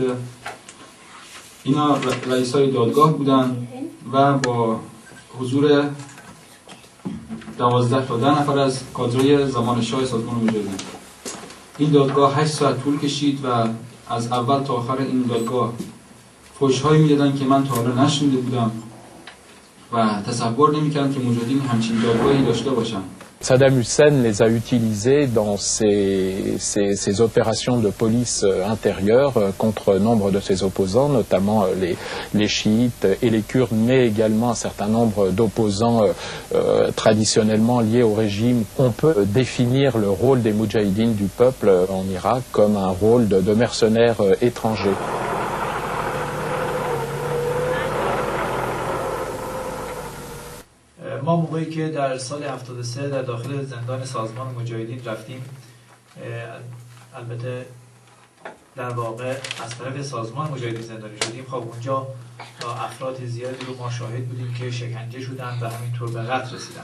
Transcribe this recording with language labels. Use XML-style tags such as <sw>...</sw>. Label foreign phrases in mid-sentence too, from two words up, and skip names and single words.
<fa>اینا رئیسای دادگاه بودن و با حضور 12 تا 10 نفر از کادر زمان شاه سازمان مجاهدین. این دادگاه 8 ساعت طول کشید و از اول تا آخر این دادگاه فحش‌هایی می‌دادن که من تا حالا نشنیده بودم و تصور نمی‌کردم که مجاهدین همچین دادگاهی داشته باشن.</fa> <fr>Saddam Hussein les a utilisés dans ses opérations de police intérieure contre nombre de ses opposants, notamment les chiites et les Kurdes, mais également un certain nombre d'opposants traditionnellement liés au régime. On peut définir le rôle des Moudjahidines du peuple en Irak comme un rôle de mercenaires étrangers.</fr> <fa>ما موقعی که در سال 73 در داخل زندان سازمان مجاهدین رفتیم، البته در واقع از طرف سازمان مجاهدین زندانی شدیم، خب اونجا افراد زیادی رو ما شاهد بودیم که شکنجه شدن و همینطور به قتل رسیدن.</fa>